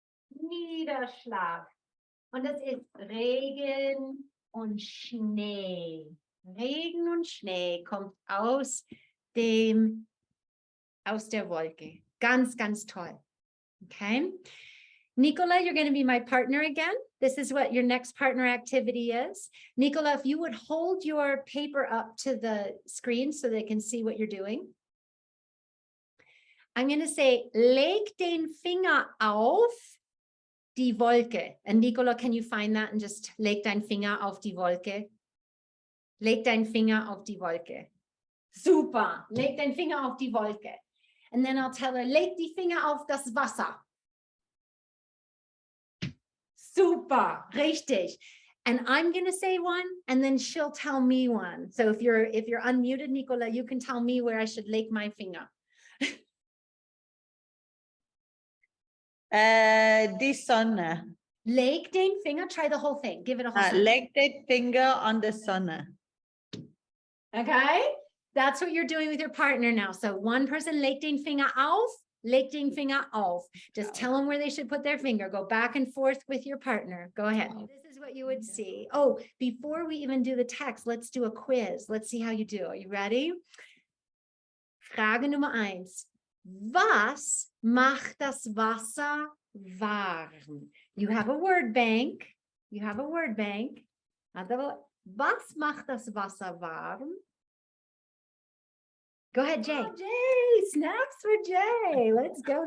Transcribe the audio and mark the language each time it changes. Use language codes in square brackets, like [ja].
[de] Niederschlag. Und das ist Regen und Schnee. Regen und Schnee kommt aus der Wolke. Ganz, ganz toll. Okay. [en] Nicola, you're going to be my partner again. This is what your next partner activity is. Nicola, if you would hold your paper up to the screen so they can see what you're doing. I'm going to say, [de] leg den Finger auf die Wolke. [en] And Nicola, can you find that and just [de] leg dein Finger auf die Wolke? Leg dein Finger auf die Wolke. Super. Leg dein Finger auf die Wolke. [en] And then I'll tell her, [de] leg die Finger auf das Wasser. Super. Richtig. [en] And I'm going to say one, and then she'll tell me one. So if you're unmuted, Nicola, you can tell me where I should leg my finger. [de] Die Sonne. Leg den Finger, [en] try the whole thing. Give it a whole sentence. Leg the finger on the Sonne. Okay? That's what you're doing with your partner now. So one person, [de] leg den Finger auf, leg den Finger auf. [en] Just tell them where they should put their finger. Go back and forth with your partner. Go ahead. This is what you would see. Oh, before we even do the text, let's do a quiz. Let's see how you do. Are you ready? [de] Frage Nummer 1. Was macht das Wasser warm? [en] You have a word bank. You have a word bank. [de] Was macht das Wasser warm? [en] Go ahead, Jay. Oh, Jay, snaps for Jay. Let's go.